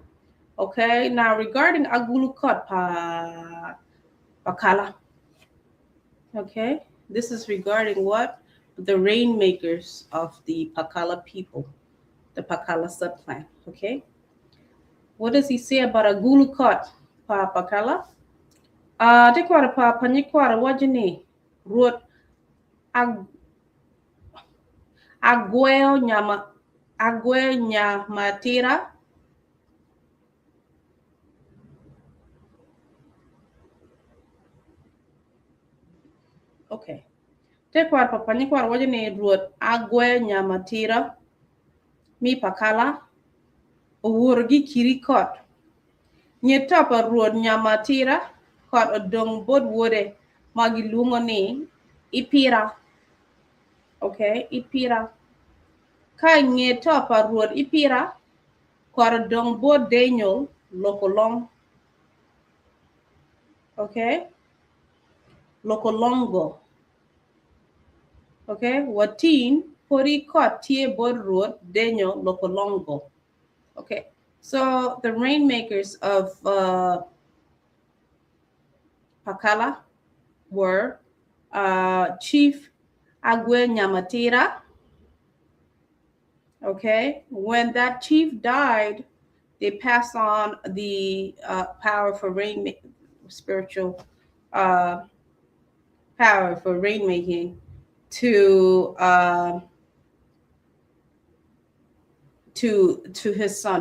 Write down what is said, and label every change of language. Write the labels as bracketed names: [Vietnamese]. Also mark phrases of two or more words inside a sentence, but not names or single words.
[English] Okay, now regarding Agulukot Pakala. Okay, this is regarding what? The rainmakers of the Pakala people, the Pakala subclan. Okay, what does he say about Agulukot Pakala? [Acoli] Tekwara Panyikwara wajini ruot agwe nyamatira. [English] Okay. [Acoli] Tekwara Panyikwara wajini ruot agwe nyamatira mi Pakala uwurgi kirikot. Nyetapa ruot nyamatira kot odong bod wode magilungo ni ipira. Okay, ipira. Kai nyetapa ruot ipira kot odong bod Daniel lokolong. [English] Okay, lokolongo. [Acoli] Okay, watin pori kot tie bod ruot Daniel lokolongo. [English] Okay, so the rainmakers of Pakala were Chief Agwe Nyamatira. Okay, when that chief died, they passed on the power for spiritual power for rainmaking to his son.